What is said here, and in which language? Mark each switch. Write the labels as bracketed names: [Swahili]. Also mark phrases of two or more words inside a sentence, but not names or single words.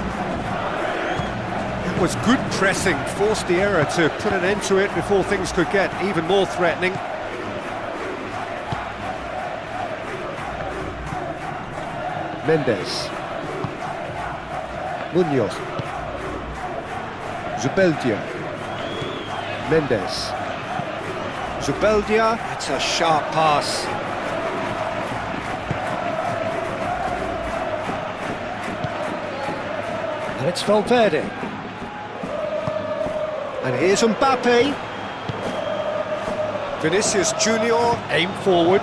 [English] It was good pressing, forced the error to put an end to it before things could get even more threatening. Mendes. Munoz. Zubeldia. Mendes. Zubeldia. It's a sharp pass. And it's Valverde. And here's Mbappe. Vinicius Junior, aim forwards.